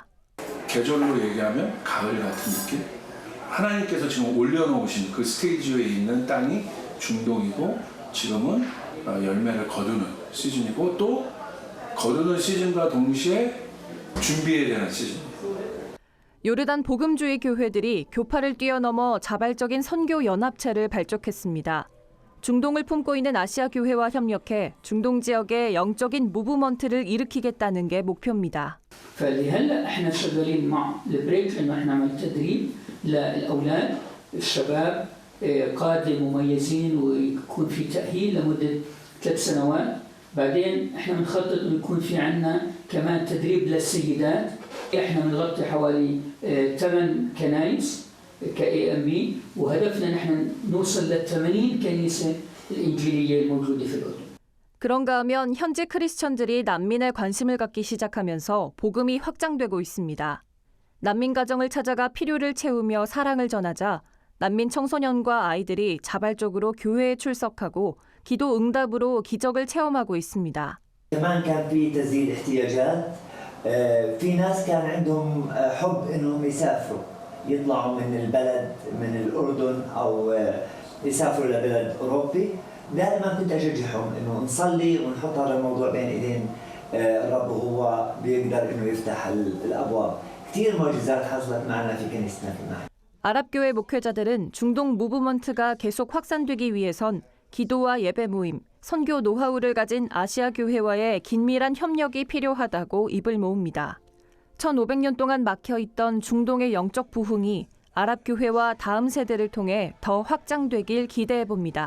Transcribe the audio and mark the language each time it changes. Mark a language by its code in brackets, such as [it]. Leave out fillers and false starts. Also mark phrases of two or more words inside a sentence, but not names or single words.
[ko] 계절로 얘기하면 가을 같은 느낌? 하나님께서 지금 올려놓으신 그 스테이지에 있는 땅이 중동이고 지금은 열매를 거두는 시즌이고 또 거두는 시즌과 동시에 준비해야 되는 시즌. 요르단 복음주의 교회들이 교파를 뛰어넘어 자발적인 선교 연합체를 발족했습니다. 중동을 품고 있는 아시아 교회와 협력해 중동 지역의 영적인 무브먼트를 일으키겠다는 게 목표입니다. [ar] فلهلا احنا شغالين مع البريك انه احنا نعمل تدريب للاولاد الشباب قاده مميزين ويكون في تاهيل لمده 3 سنوات بعدين احنا بنخطط انه يكون في عندنا كمان تدريب للسيدات احنا بنغطي حوالي 8 كنايس كAMB وهدفنا نحن نوصل ل80 كنيسة الإنجيلية الموجودة في الأردن. [ko] 그런가 하면 현지 크리스천들이 난민에 관심을 갖기 시작하면서 복음이 확장되고 있습니다. 난민 가정을 찾아가 필요를 채우며 사랑을 전하자 난민 청소년과 아이들이 자발적으로 교회에 출석하고 기도 응답으로 기적을 체험하고 있습니다. [ar] كمان كان في تسديد احتياجات في ناس كان عندهم حب انهم يسافروا يطلعوا من البلد من الأردن أو يسافروا لبلد أوروبي دائما كنت أشجعهم إنه نصلي ونحط هذا الموضوع بين إيدين الرب وهو بيقدر إنه يفتح الأبواب كثير معجزات حصلت معنا في كنيستنا في المحل. [ko] 아랍교회 목회자들은 중동 무브먼트가 계속 확산되기 위해선 기도와 예배 모임, 선교 노하우를 가진 아시아 교회와의 긴밀한 협력이 필요하다고 입을 모읍니다. 1500년 동안 막혀있던 중동의 영적 부흥이 아랍 교회와 다음 세대를 통해 더 확장되길 기대해봅니다.